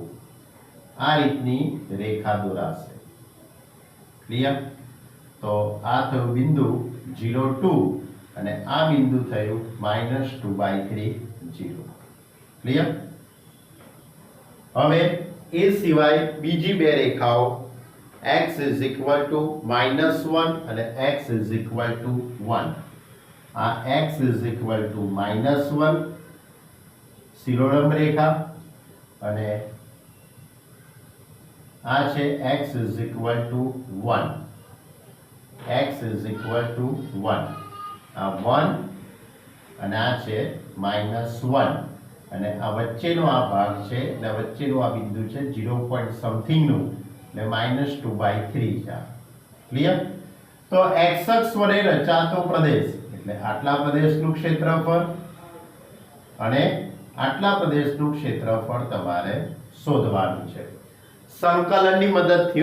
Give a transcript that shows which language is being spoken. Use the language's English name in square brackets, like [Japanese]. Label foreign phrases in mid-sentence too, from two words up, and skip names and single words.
[Gujarati] આ રીતની રેખા દોરાશે, ક્લિયર? તો આ થયું બિંદુ 0 2 અને આ બિંદુ થયું -2 by 3 0. ક્લિયર? હવે એ સિવાય બીજી બે રેખાઓ [English] x is equal to -1 [Gujarati] અને [English] x is equal to 1. [Gujarati] આ [English] x is equal to -1 [Gujarati] શિરોડમ રેખા અને આ છે [English] x is equal to 1. x is equal to 1. [Gujarati] આ 1 અને આ છે -1 અને આ વચ્ચેનો આ ભાગ છે એટલે વચ્ચેનું આ બિંદુ છે [English] 0 point something [Gujarati] નું એટલે -2 by 3 છે. ક્લિયર? તો x અક્ષ વડે રચાતો પ્રદેશ એટલે આટલા પ્રદેશનું ક્ષેત્રફળ અને આટલા પ્રદેશનું ક્ષેત્રફળ તમારે શોધવાનું છે સંકલનની મદદથી.